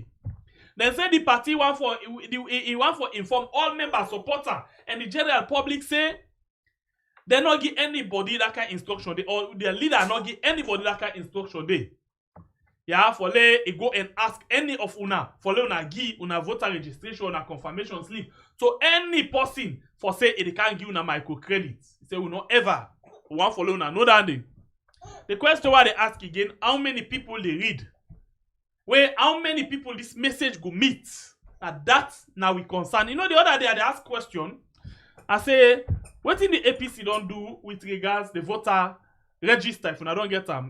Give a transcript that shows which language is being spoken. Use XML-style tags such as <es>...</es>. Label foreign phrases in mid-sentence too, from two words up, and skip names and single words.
<pcm>Then say the party want for inform all members, supporter, and the general public say they not give anybody that kind of instruction day, or their leader not give anybody that kind of instruction day. Yeah, for let go and ask any of una for let una give una voter registration una confirmation slip. So any person for say it can't give una microcredit. Say we not ever want follow una know that thing. The question why they ask again, how many people they read? Where how many people this message go meet? And that now we concern. You know the other day they ask question. I say, what in the APC don't do with regards the voter register if I don't get them?</pcm>